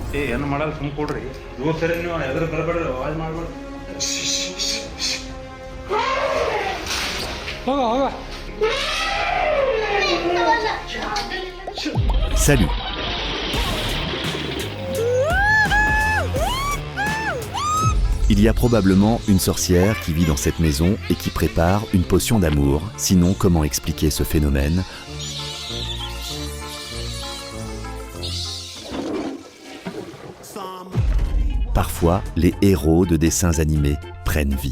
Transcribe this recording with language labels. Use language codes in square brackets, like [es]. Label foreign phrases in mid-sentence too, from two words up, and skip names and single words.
[kn] ಏನು ಮಾಡಲ್ಲ ಸುಮ್ಮ ಕೊಡ್ರಿ ದೋಸ್ತರೇ ನೀವು ಎದುರು ಬರಬೇಡ್ರಿ ಆವಾಜ್ ಮಾಡಬೇಡ್ರಿ ಹೋಗ [fr] Salut. Il y a probablement une sorcière qui vit dans cette maison et qui prépare une potion d'amour. Sinon, comment expliquer ce phénomène ? Parfois, les héros de dessins animés prennent vie.